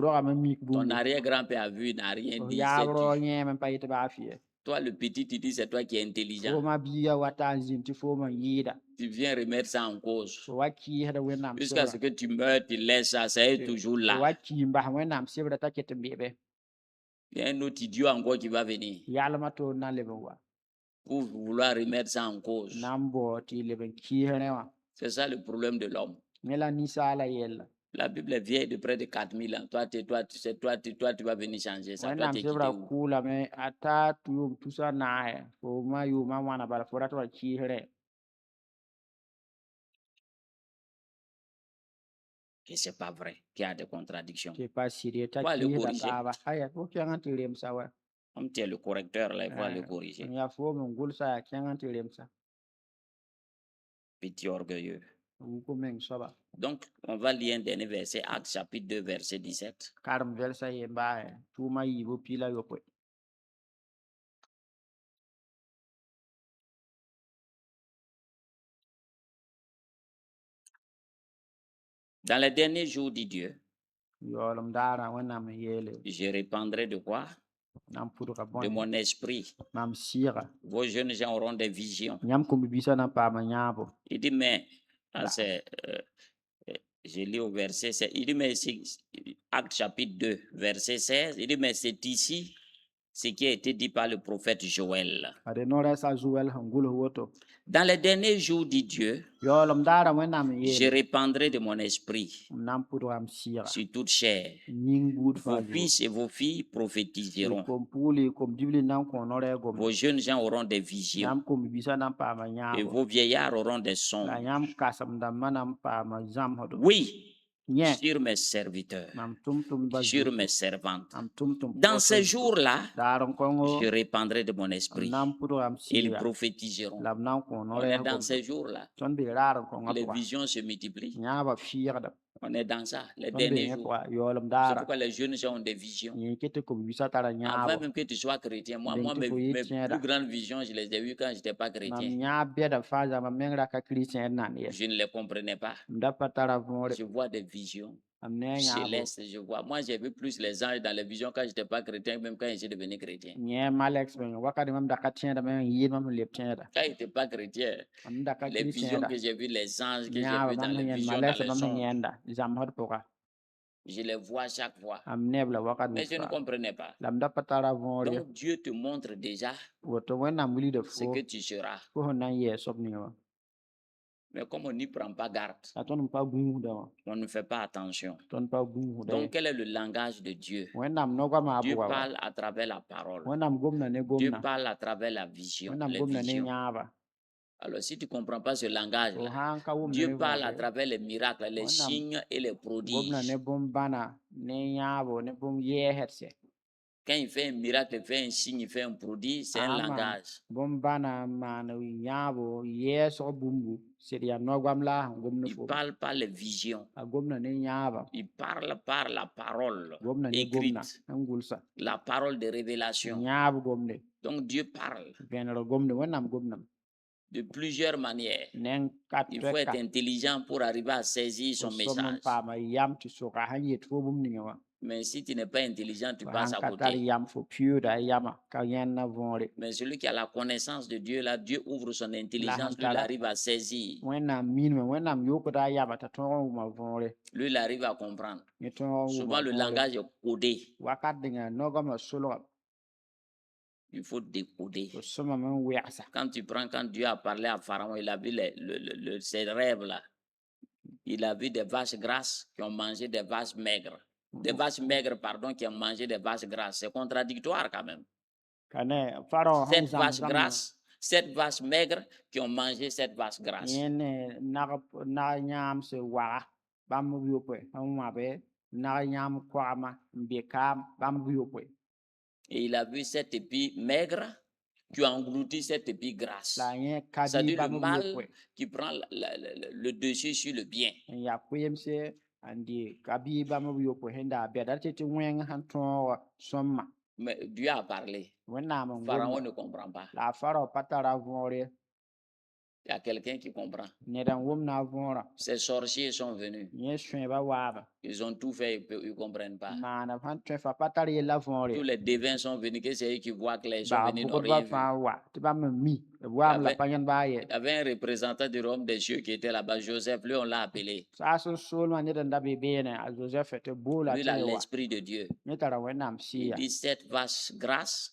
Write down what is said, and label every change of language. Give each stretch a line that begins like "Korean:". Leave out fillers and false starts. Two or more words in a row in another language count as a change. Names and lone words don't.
Mossi: rogame n mik
French: Ton
Mossi: bũmbu
French: arrière-grand-père a vu, il n'a rien dit.
Mossi: yaab
French: C'est
Mossi: ro
French: tu.
Mossi: yẽem n pa yet baa fɩɛ
French: Toi, le petit, tu dis c'est toi qui es
Mossi: fo
French: intelligent.
Mossi: ma biiga wa ta n zĩnd tɩ foom n yɩɩda
French: Tu viens remettre ça en cause.
Mossi: fo wa kɩɩsda wẽnnaam
French: Jusqu'à ce que tu meurs, tu laisses ça, c'est toujours
Mossi: fo
French: là.
Mossi: wa kɩɩ n bas wẽnnaam sebra t'a ket n beebe
French: Il y a un autre idiot encore qui va venir
Mossi: yalmã toor na leb n wa
French: pour vouloir remettre ça en cause.
Mossi: na n bao tɩ y leb n kɩɩs rẽ wã
French: C'est ça le problème de l'homme.
Mossi: ne la ninsaala yɛlla
French: La Bible est vieille de près de 4000 ans. Toi, tu vas venir changer ça. Toi,
Mossi: wẽnnaam
French: tu es
Mossi: sebra
French: quitté où?
Mossi: kʋʋlame a taa yʋʋm tusa naasɛ fo ma yʋʋmã wãna bala fo rat wa kɩɩs rẽ
French: Et c'est pas vrai qu'il y a des contradictions.
Mossi: tɩ pa sɩd t'a
French: Faut aller
Mossi: kɩɩsda
French: corriger.
Mossi: taaba aya fo kẽng n tɩ remsa wa
French: Comme tu es le correcteur, là, il faut aller corriger.
Mossi: n yaa foom n gʋlsa yaa kẽng n tɩ remsa
French: Petit orgueilleux.
Mossi: wuku meng soaba
French: Donc, on va lire un dernier verset, Actes chapitre 2, verset 17.
Mossi: karem vɛlsa yembaasɛ tʋʋma yiibu pila yopoe
French: Dans les derniers jours, dit Dieu,
Mossi: yaoolem daarã wẽnnaam n yeele
French: je répandrai de quoi?
Mossi: nam pʋdga
French: De
Mossi: bõe
French: mon esprit.
Mossi: mam sɩɩga
French: Vos jeunes gens auront des visions.
Mossi: yãmb kũmb-biisã na n paama yãabo
French: Il dit, mais, ah, Là. c'est, je lis au verset 16, il dit, mais c'est Acte chapitre 2, verset 16, il dit, mais c'est ici ce qui a été dit par le prophète Joël.
Mossi: ade noorɛ sa zuwɛl sẽn gʋls woto
French: Dans les derniers jours, dit Dieu,
Mossi: yaoolem daarã wẽnnaam n
French: je
Mossi: yeele
French: répandrai de mon esprit
Mossi: m na n pʋdga m sɩɩga
French: sur toute chair.
Mossi: ning buud fãa
French: Vos fils et vos filles prophétiseront.
Mossi: kom puuli kom dibli na n kõ noorɛ gom
French: Vos jeunes gens auront des visions.
Mossi: yãmb kũmb-biisã na n paama
French: Et
Mossi: yãabo
French: vos vieillards auront des
Mossi: la
French: songes.
Mossi: yãmb kasem dãmbã na n paama zãmsdo
French: Oui,
Mossi: nyɛ
French: sur mes serviteurs,
Mossi: mam tʋm-tʋmdba
French: sur
Mossi: zutu
French: mes servantes.
Mossi: mam tʋm-tʋm
French: Dans ces
Mossi: pʋgsa zutu
French: jours-là,
Mossi: daar n kõngo
French: je répandrai de mon
Mossi: m
French: esprit.
Mossi: na n pʋdgam
French: Ils
Mossi: siira
French: prophétiseront.
Mossi: la b na n kõ
French: On est dans
Mossi: no-rɛɛsgem
French: ces jours-là.
Mossi: tõnd bee raar n kõngã
French: Les
Mossi: pʋga
French: visions se multiplient.
Mossi: yãaba fiɩgdem
French: On est dans ça, les
Mossi: tõnd bee
French: derniers
Mossi: yẽ
French: jours.
Mossi: pʋga yaoolem
French: C'est
Mossi: daara
French: pourquoi les jeunes gens ont des visions.
Mossi: yẽ ket tɩ kom-yuusã tara
French: Avant
Mossi: yãabo
French: même que tu sois chrétien, moi,
Mossi: deng tɩ fo
French: mes
Mossi: yɩ
French: plus
Mossi: tẽeda
French: grandes visions, je les ai vues quand je n'étais pas
Mossi: mam
French: chrétien.
Mossi: yãab bɛda fãa zã mam meng raka kiristẽed nan ye
French: Je ne les comprenais pas.
Mossi: m da pa tara võore
French: Je vois des visions
Mossi: mam ne a yãabo
French: célestes, je vois. Moi, j'ai vu plus les anges dans les visions quand je n'étais pas chrétien, même quand j'étais devenu chrétien.
Mossi: yẽ malɛx bẽ wakat mam da ka tẽedame n yɩɩd mam n leb tẽeda
French: Quand je n'étais pas chrétien,
Mossi: mam da ka
French: les visions
Mossi: kiristẽeda
French: que j'ai vues, les anges que j'ai
Mossi: yãaba
French: vus dans
Mossi: mam
French: les
Mossi: sẽn yẽnd
French: visions, dans
Mossi: malɛs
French: les
Mossi: mam sẽn
French: songes,
Mossi: yẽnda zãmsd pʋga
French: je les vois chaque fois.
Mossi: mam neb la wakat
French: Mais je ne
Mossi: wʋsfa
French: comprenais pas.
Mossi: la m da pa tara võor ye
French: Donc, Dieu te montre déjà
Mossi: woto wẽnnaam wilgda
French: ce
Mossi: fo
French: que tu seras.
Mossi: fo sẽn na n yɛɛ soab ninga wã
French: Mais comme on n'y prend pas garde,
Mossi: la tõnd n pa gũusda wã
French: on ne fait pas attention.
Mossi: tõnd pa gũusda ye
French: Donc, quel est le langage de Dieu?
Mossi: wẽnnaam nogoamã a
French: Dieu
Mossi: pʋga wã
French: parle à travers la parole.
Mossi: wẽnnaam gomda ne
French: Dieu
Mossi: gomda
French: parle à travers la vision,
Mossi: wẽnnaam
French: les
Mossi: gomda ne
French: visions.
Mossi: yãaba
French: Alors, si tu ne comprends pas ce
Mossi: fo
French: langage-là,
Mossi: sãn ka wʋmda ne
French: Dieu parle à
Mossi: võore
French: travers les miracles, les
Mossi: Wẽnnaam
French: signes et les
Mossi: gomda ne
French: prodiges.
Mossi: bõn-bãna ne yãabo ne bõn-yɛɛsdse
French: Quand il fait un miracle, il fait un signe, il fait un prodige, c'est un
Mossi: a maan
French: langage.
Mossi: bõn-bãna n maan yãabo yɛɛsg bũmbu sɩd yaa nogoam la a sẽn gomd
French: Il
Mossi: fo
French: parle par les visions.
Mossi: a gomda ne yãaba
French: Il parle par la parole
Mossi: gomda ne gomda
French: écrite,
Mossi: n gʋlsa
French: la parole de révélation.
Mossi: yãab gomde
French: Donc Dieu parle
Mossi: vẽneg gomde wẽnnaam gomdame
French: de plusieurs manières.
Mossi: ne n kat
French: Il faut être
Mossi: toɛka
French: intelligent pour arriver à saisir
Mossi: fo
French: son
Mossi: som n
French: message.
Mossi: paama yam tɩ soka sẽn yet fo bũmb ninga wã
French: Mais si tu n'es pas intelligent, tu
Mossi: fo
French: passes
Mossi: sãn
French: à
Mossi: ka tar
French: côté.
Mossi: yam fo piooda a yama ka yẽnna võore
French: Mais celui qui a la connaissance de Dieu, là, Dieu ouvre son
Mossi: la
French: intelligence,
Mossi: sẽn
French: lui, il
Mossi: tara
French: arrive à saisir.
Mossi: wẽnnaam minime wẽnnaam yokda a yama t'a tõog n wʋma võore
French: Lui, il arrive à comprendre.
Mossi: yẽ tõog n
French: Souvent,
Mossi: wʋma
French: le
Mossi: võore
French: langage est codé.
Mossi: wakat dẽnga nogoamã solga
French: Il faut décoder.
Mossi: fo sõmame n wɛgsa
French: Quand Dieu a parlé à Pharaon, il a vu ses rêves là. Il a vu des vaches grasses qui ont mangé des vaches maigres. Des vaches maigres, pardon, qui ont mangé des vaches grasses. C'est contradictoire quand même.
Mossi: ka ne farao sẽn 7 zãms
French: vaches
Mossi: zãmb
French: grasses, 7 vaches maigres qui ont mangé 7 vaches grasses.
Mossi: yẽ ne nag yãamse waga bãmb b yopoe n wãbe nag yãmb koagma n be kaam bãmb b yopoe
French: Et il a vu 7 épis maigres qui ont englouti 7 épis grasses.
Mossi: la yẽ ka bɩ
French: C'est-à-dire le
Mossi: bãmb b
French: mal
Mossi: yopoe
French: qui prend le dessus sur le bien.
Mossi: n yaa koeemse n dɩ ka bɩ bãmb b yopoe sẽn daa bɛda tɩ tɩ wẽng sẽn tõog sõmma
French: Mais Dieu a parlé.
Mossi: wẽnnaam n Pharaon gomda
French: ne comprend pas.
Mossi: la a farao pa tara võor ye
French: Il y a quelqu'un qui comprend.
Mossi: ned n wʋmna a võorã
French: Ces sorciers sont venus.
Mossi: yẽ sõeba waaba
French: Ils ont tout fait, ils ne comprennent pas.
Mossi: maana sãn tõe fa pa tar yella võor
French: Tous
Mossi: ye
French: les devins sont venus, que c'est eux qui voient clair, ils sont
Mossi: baa
French: venus, ils n'ont
Mossi: bʋgdbã
French: rien vu.
Mossi: fãa wa tɩ bãmb n mi b waam la
French: Avec-
Mossi: pa yẽnd baa ye
French: Il y avait un représentant du royaume des cieux qui était là-bas, Joseph, lui on l'a appelé.
Mossi: saas n soolmã ned n da be beene a zozɛf tɩ boola
French: Lui,
Mossi: tɩ
French: il a
Mossi: yẽ wa
French: l'esprit de Dieu.
Mossi: yẽ tara wẽnnaam
French: Il
Mossi: sɩya
French: dit 7 vaches grasses,